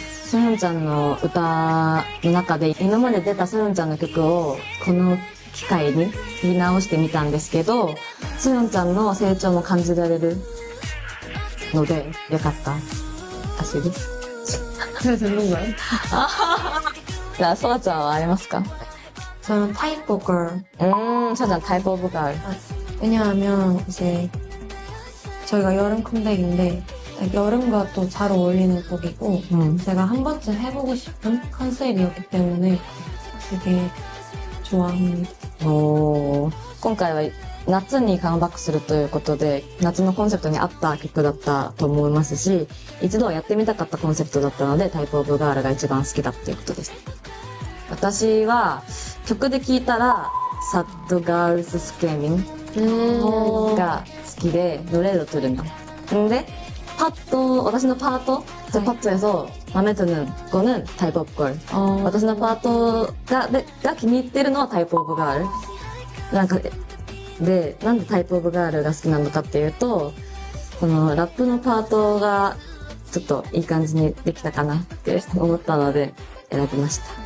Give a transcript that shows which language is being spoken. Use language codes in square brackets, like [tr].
[ja] ソヨンちゃんの歌の中で今まで出たソヨンちゃんの曲をこの機会に聴き直してみたんですけど、ソヨンちゃんの成長も感じられるのでよかったらしいです。 [ko] 잘 듣는 거예요? [ja] じゃあ、ソワちゃんはありますか？ [ko] 저는 타입 보컬. [ja] 소와ちゃんタイプオブガール。 [ko] 왜냐하면 이제 저희가 여름 컴백인데 여름과 또 잘 어울리는 곡이고 제가 한 번쯤 해보고 싶은 컨셉이었기 때문에 되게 좋아합니다. [ja] 今回は夏にカムバックするということで、夏のコンセプトに合った曲だったと思いますし、一度はやってみたかったコンセプトだったので、タイプオブガールが一番好きだっていうことです。私は曲で聴いたら、サッドガールズスケーミンが好きで、 [ko] 노래로 들으면。 근데 [ja] 私のパート、 [ko] 파트에서 마음에 드는 거는 타입 오브 걸. [ja] 私のパートが気に入ってるのはタイプオブガール。なんでタイプオブガールが好きなのかっていうと、このラップのパートがちょっといい感じにできたかなって思ったので選びました。